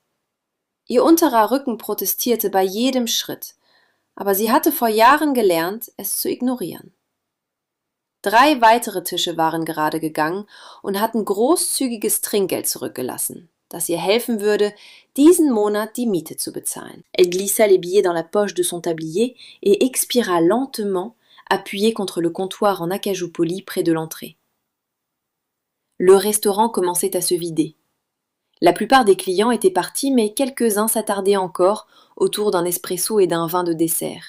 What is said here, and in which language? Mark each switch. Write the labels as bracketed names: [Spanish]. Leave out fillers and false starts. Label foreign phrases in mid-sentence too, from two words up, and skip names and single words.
[German] Ihr unterer Rücken protestierte bei jedem Schritt, aber sie hatte vor Jahren gelernt, es zu ignorieren. 3 weitere Tische waren gerade gegangen und hatten großzügiges Trinkgeld zurückgelassen, das ihr helfen würde, diesen Monat die Miete zu bezahlen. [French] Elle glissa les billets dans la poche de son tablier et expira lentement, appuyée contre le comptoir en acajou poli près de l'entrée. Le restaurant commençait à se vider. La plupart des clients étaient partis, mais quelques-uns s'attardaient encore autour d'un espresso et d'un vin de dessert.